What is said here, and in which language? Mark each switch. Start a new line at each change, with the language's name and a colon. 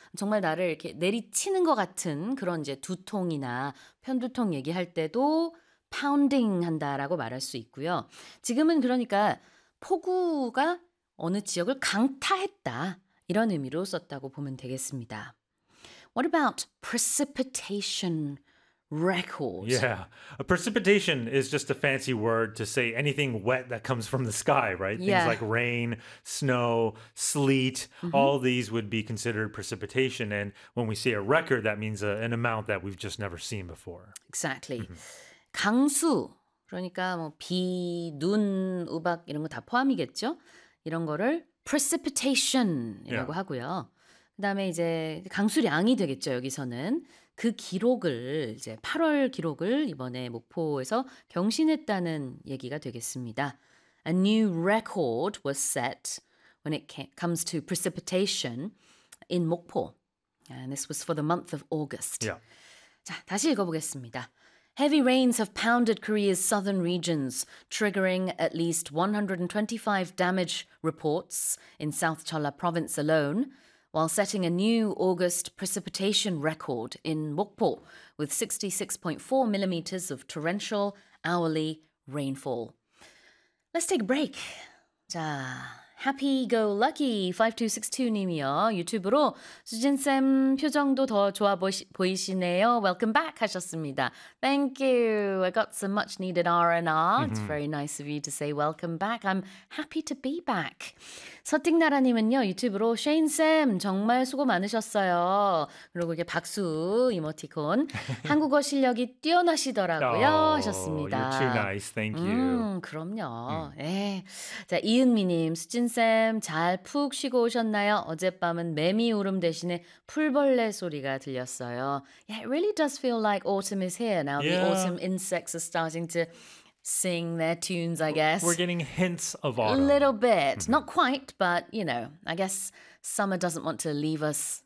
Korean: 정말 나를 이렇게 내리치는 것 같은 그런 이제 두통이나 편두통 얘기할 때도 pounding 한다라고 말할 수 있고요. 지금은 그러니까 폭우가 어느 지역을 강타했다 이런 의미로 썼다고 보면 되겠습니다.
English: What about precipitation? Record. Yeah. A precipitation is just a fancy word to say anything wet that comes from the sky, right? Yeah. Things like rain, snow, sleet, mm-hmm. all these would be considered precipitation. And when we say a record, that means an amount that we've just never seen before. Exactly. Mm-hmm.
Korean: 강수, 그러니까 뭐 비, 눈, 우박 이런 거 다 포함이겠죠? 이런 거를 precipitation이라고 yeah. 하고요. 그 다음에 이제 강수량이 되겠죠, 여기서는. 그 기록을, 이제 8월 기록을 이번에 목포에서 경신했다는 얘기가 되겠습니다.
English: A new record was set when it comes to precipitation in 목포. And this was for the month of August. Yeah.
Korean: 자, 다시 읽어보겠습니다.
English: Heavy rains have pounded Korea's southern regions, triggering at least 125 damage reports in South Jeolla province alone, while setting a new August precipitation record in Mokpo with 66.4 millimeters of torrential hourly rainfall. Let's take a break.
Korean: 자, happy-go-lucky 5262님이요. 유튜브로 수진쌤 표정도 더 좋아 보이시네요.
English: Welcome back
Korean: 하셨습니다.
English: Thank you. I got some much-needed R&R. Mm-hmm. It's very nice of you to say welcome back. I'm happy to be back.
Korean: 서띵나라님은요, 유튜브로 쉐인쌤 정말 수고 많으셨어요. 그리고 이게 박수 이모티콘. 한국어 실력이 뛰어나시더라고요 oh, 하셨습니다.
English: You're too nice. Thank you.
Korean: 그럼요. 예. 자, 이은미님, 수진쌤 잘 푹 쉬고 오셨나요? 어젯밤은 매미 울음 대신에 풀벌레 소리가 들렸어요.
English: Yeah, it really does feel like autumn is here now. Yeah. The autumn insects are starting to sing their tunes, I guess. We're getting hints of autumn. A little bit. Mm-hmm. Not quite, but, you know, I guess summer doesn't want to leave us